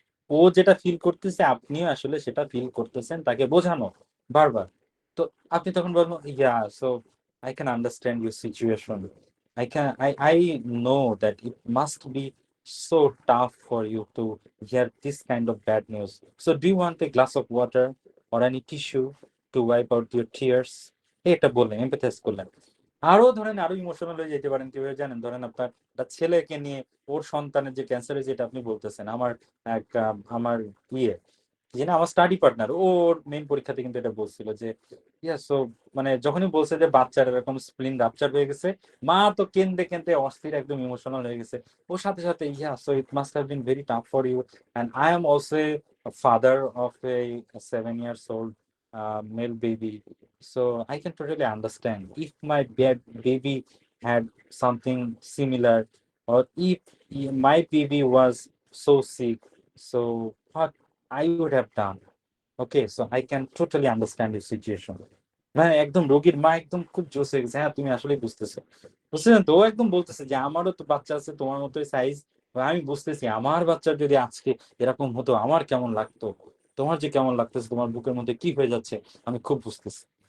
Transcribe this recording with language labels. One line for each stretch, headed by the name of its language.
Bangla: ও যেটা ফিল করতেছে আপনিও আসলে সেটা ফিল করতেছেন, তাকে বোঝানো বারবার। তো আপনি তখন বলবেন,
English: Yeah, so I can understand your situation, I know that it must be so tough for you to hear this kind of bad news. So do you want a glass of water or any tissue to wipe out your tears?
Bangla: এটা বললেন, এমপ্যাথাইজ করলেন। আরো ধরেন আরো emotional হয়ে যেতে পারেন কিভাবে জানেন? ধরেন আপনার একটা ছেলেকে নিয়ে, ওর সন্তানের যে ক্যান্সার হয়েছে এটা আপনি বলতেছেন, আমার ইয়ে যে না, আমার স্টাডি পার্টনার, ওর মেইন পরীক্ষাতে কিন্তু এটা বলছিল যে ইয়া, সো মানে যখনই বলছে যে বাচ্চার এরকম স্প্লিন রাপচার হয়ে গেছে, মা তো কেন্দে কেন্দে অস্থির, একদম ইমোশনাল হয়ে গেছে। ওর সাথে সাথে,
English: Yeah, so it must have been very tough for you, and I am also father of a 7 years old male baby. So I can totally understand if my baby had something similar, or if my baby was so sick, so what I would have done. Okay, so I can totally understand your situation.
Bangla: মানে একদম রোগীর মা একদম খুব জোশ হয়ে গেছে, হ্যাঁ তুমি আসলে বুঝতেছো, বুঝতেছেন তো? ও একদম বলতেছে যে আমারও তো বাচ্চা আছে তোমার মতোই সাইজ, আমি বুঝতেছি আমার বাচ্চার যদি আজকে এরকম হতো আমার কেমন লাগতো, তোমার যে কেমন লাগতেছে, তোমার বুকের মধ্যে কি হয়ে যাচ্ছে আমি খুব বুঝতেছি।